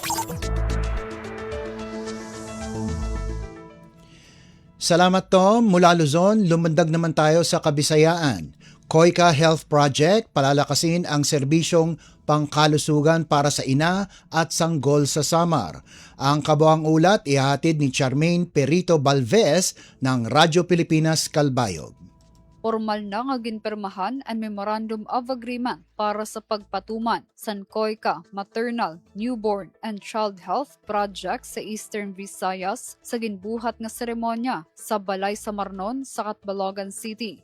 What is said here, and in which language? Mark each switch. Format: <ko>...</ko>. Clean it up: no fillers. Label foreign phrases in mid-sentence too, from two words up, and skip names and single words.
<tl>Salamat Tom. Mula Luzon, lumundag naman tayo sa Kabisayaan. COICA Health Project palalakasin ang serbisyong pangkalusugan para sa ina at sanggol sa Samar. Ang kabuang ulat ihatid ni Charmaine Perito Balvez ng Radyo Pilipinas Calbayog.</tl> <war>Formal na nga ginpermahan ang</war> <en>Memorandum of Agreement</en> <war>para sa pagpatuman sa COICA Maternal, Newborn and Child Health Project sa Eastern Visayas sa ginbuhat nga seremonya sa Balay Samarnon sa Catbalogan City.</war>